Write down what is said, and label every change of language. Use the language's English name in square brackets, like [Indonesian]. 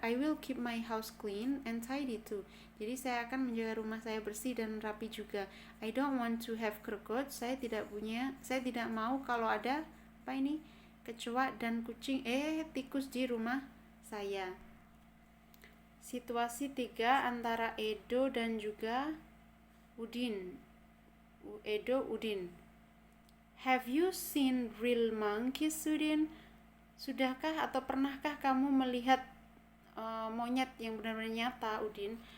[English] I will keep my house clean and tidy too. [Indonesian] Jadi saya akan menjaga rumah saya bersih dan rapi juga. [English] I don't want to have cockroach. [Indonesian] Saya tidak mau kalau ada kecoak dan tikus di rumah saya. Situasi 3 antara Edo dan juga Udin. Udin. [English] Have you seen real monkeys, Udin? [Indonesian] Sudahkah atau pernahkah kamu melihat monyet yang benar-benar nyata, Udin?